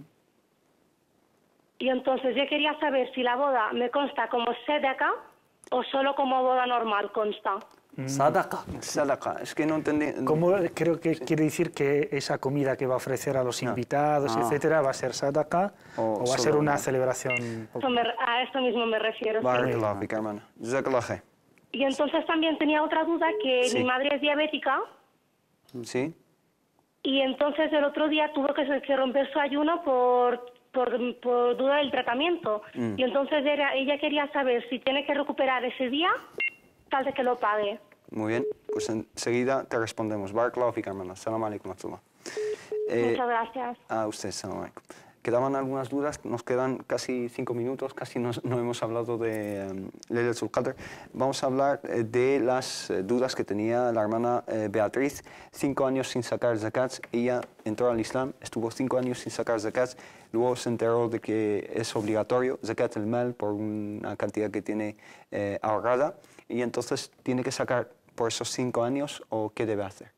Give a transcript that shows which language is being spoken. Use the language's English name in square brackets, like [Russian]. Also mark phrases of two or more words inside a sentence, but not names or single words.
[Spanish] Y entonces yo quería saber si la boda me consta como sedeka o solo como boda normal consta. Sadaqa. Sadaqa. Es que no entendí... ¿Cómo creo que quiere decir que esa comida que va a ofrecer a los invitados, etcétera, va a ser sadaqa o va a ser una celebración? A esto mismo me refiero. [Arabic] بارك الله فيك, [Spanish] hermano. [Arabic] جزاك الله خير. [Spanish] Y entonces también tenía otra duda, que Sí. mi madre es diabética Sí. y entonces el otro día tuvo que romper su ayuno por duda del tratamiento. Y entonces ella quería saber si tiene que recuperar ese día, tal de que lo pague. Muy bien. Pues enseguida te respondemos. [Arabic] بارك الله فيك, hermano. السلام عليكم ورحمة الله. [Spanish] Muchas gracias. A usted, [Arabic] السلام عليكم. [Spanish] Quedaban algunas dudas, nos quedan casi 5 minutos, casi no hemos hablado de Laylatul Qadr. Vamos a hablar de las dudas que tenía la hermana Beatriz. 5 años sin sacar zakat, ella entró al Islam, estuvo 5 años sin sacar zakat, luego se enteró de que es obligatorio [Arabic] زكاة المال [Spanish] por una cantidad que tiene ahorrada, y entonces tiene que sacar por esos 5 años, o ¿qué debe hacer?